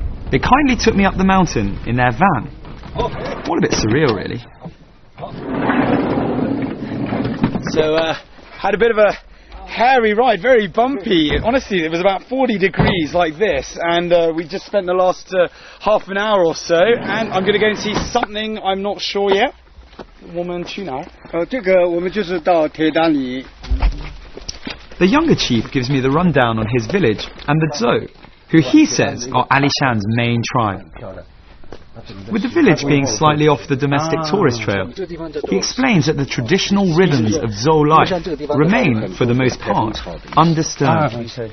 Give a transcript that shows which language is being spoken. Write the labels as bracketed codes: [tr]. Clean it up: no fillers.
[en] They kindly took me up the mountain in their van. All a bit surreal, really. So, had a bit of a hairy ride, very bumpy. Honestly, it was about 40 degrees like this, and we just spent the last half an hour or so, and I'm going to go and see something I'm not sure yet. [zh] 我们去哪儿？这个我们就是到铁丹里。 [en] The younger chief gives me the rundown on his village and the Tso, who he says are Alishan's main tribe. With the village being slightly off the domestic tourist trail, he explains that the traditional rhythms of Tso life remain, for the most part, undisturbed.